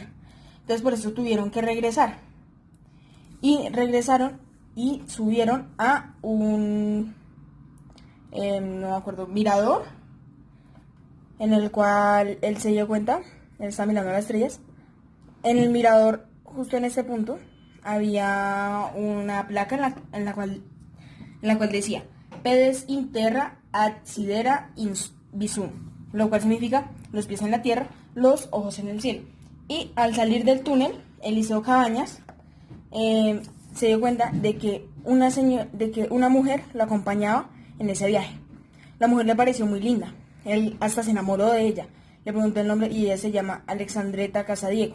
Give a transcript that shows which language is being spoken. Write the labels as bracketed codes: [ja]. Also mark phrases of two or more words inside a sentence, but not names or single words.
[es] Entonces por eso tuvieron que regresar. Y regresaron y subieron a un no me acuerdo, mirador, en el cual él se dio cuenta él estaba mirando las estrellas. En el mirador, justo en ese punto, había una placa en la cual decía [la] Pedes in terra ad sidera in visum, [es] lo cual significa los pies en la tierra, los ojos en el cielo. Y al salir del túnel, Eliseo Cabañas se dio cuenta de que una mujer lo acompañaba en ese viaje. La mujer le pareció muy linda, él hasta se enamoró de ella, le preguntó el nombre y ella se llama Alexandreta Casadiego.